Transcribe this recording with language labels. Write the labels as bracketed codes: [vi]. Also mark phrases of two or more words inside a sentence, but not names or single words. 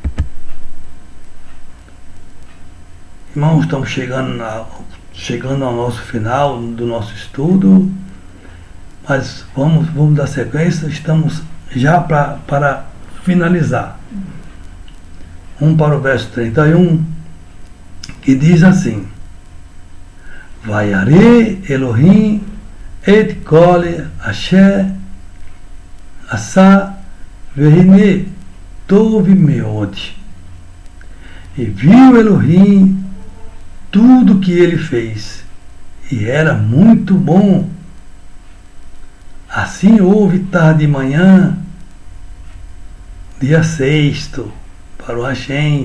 [pt] Irmãos, estamos chegando ao nosso final do nosso estudo, mas vamos dar sequência, estamos já para finalizar. Vamos para o verso 31, que diz assim: [he] וירא אלהים את כל אשר עשה והנה טוב מאד. [pt] E viu Elohim tudo que ele fez, e era muito bom. Assim houve tarde e manhã, dia sexto, para o Hashem.